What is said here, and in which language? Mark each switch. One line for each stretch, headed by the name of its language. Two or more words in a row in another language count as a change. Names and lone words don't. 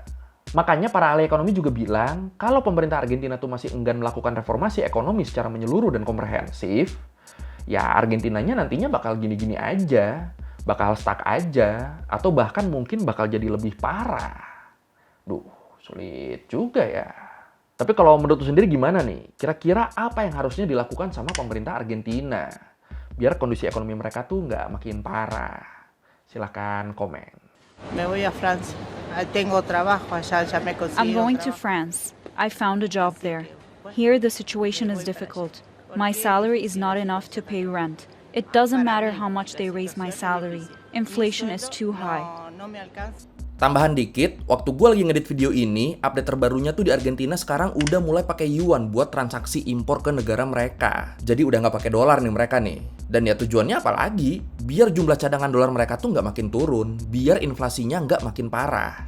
Indonesian: Makanya para ahli ekonomi juga bilang, kalau pemerintah Argentina tuh masih enggan melakukan reformasi ekonomi secara menyeluruh dan komprehensif, ya Argentinanya nantinya bakal gini-gini aja, bakal stuck aja, atau bahkan mungkin bakal jadi lebih parah. Duh, sulit juga ya. Tapi kalau menurut lu sendiri gimana nih? Kira-kira apa yang harusnya dilakukan sama pemerintah Argentina? Biar kondisi ekonomi mereka tuh nggak makin parah. Silahkan komen.
Spanish: Me voy a Francia. Tengo trabajo allá, ya me consigo.
English: I'm going to France. I found a job there. Here the situation is difficult. My salary is not enough to pay rent. It doesn't matter how much they raise my salary. Inflation is too high.
Spanish: No me alcanza.
Indonesian: Tambahan dikit, waktu gue lagi ngedit video ini, update terbarunya tuh di Argentina sekarang udah mulai pakai yuan buat transaksi impor ke negara mereka. Jadi udah nggak pakai dolar nih mereka nih. Dan ya tujuannya apa lagi? Biar jumlah cadangan dolar mereka tuh nggak makin turun, biar inflasinya nggak makin parah.